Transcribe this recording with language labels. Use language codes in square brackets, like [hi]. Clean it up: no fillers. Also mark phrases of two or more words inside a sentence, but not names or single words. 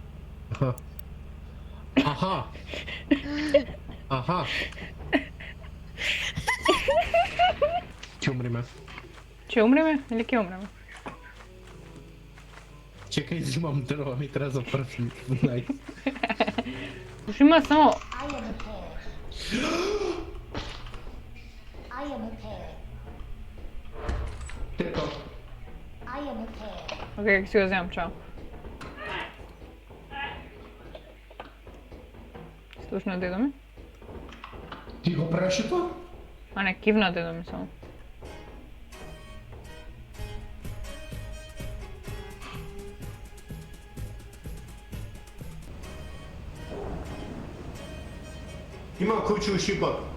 [mk] Аха. Ќе умриме. Ќе умреме или ќе умреме? Чекај, взимам дрва, ми треба за прв најд. Уште има само... [en] I am a parrot. [mk] Тека. [en] I am a parrot. [mk] Океј, ќе си го земам, чао. Слушна дедо ми? Ти го правиш тоа? А не, кивна дедо ми само. Има куче у шипот.